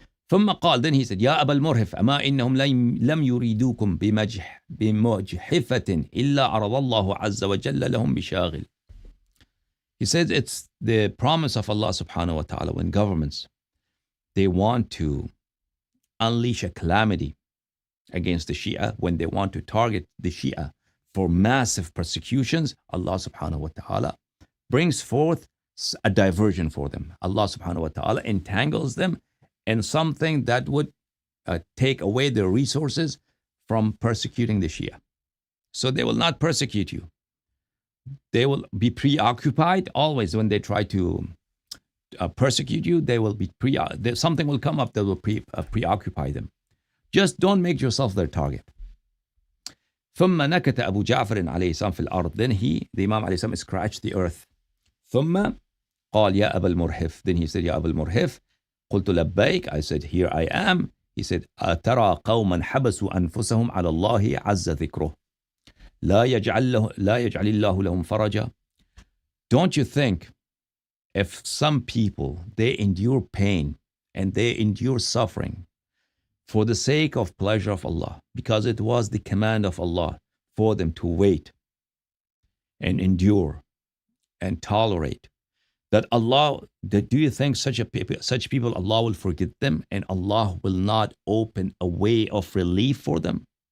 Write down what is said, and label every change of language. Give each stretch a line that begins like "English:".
Arabic: ثم قال,
English: then he said,
Arabic: يا أبا المرهف أما إنهم لم يريدوكم بمجحفة إلا عرض الله عز وجل لهم بشاغل.
English: He says it's the promise of Allah subhanahu wa ta'ala when governments, they want to unleash a calamity against the Shia, when they want to target the Shia for massive persecutions, Allah subhanahu wa ta'ala brings forth a diversion for them. Allah subhanahu wa ta'ala entangles them in something that would take away their resources from persecuting the Shia. So they will not persecute you. They will be preoccupied always when they try to persecute you. They will be something will come up that will preoccupy them. Just don't make yourself their target.
Arabic: ثم نكت أبو جعفر عليه السلام في الأرض.
English: Then the Imam
Arabic: عليه السلام,
English: scratched the earth.
Arabic: ثم قال يا أبا المرهف.
English: Then he said,
Arabic: يا أبا المرهف. قلت لبيك.
English: I said, here I am. He said,
Arabic: أترى قوما حبسوا أنفسهم على الله عز ذكره لا يجعل الله لهم فرجا.
English: Don't you think if some people, they endure pain and they endure suffering for the sake of pleasure of Allah, because it was the command of Allah for them to wait and endure and tolerate, that Allah, that do you think such people, Allah will forget them and Allah will not open a way of relief for them?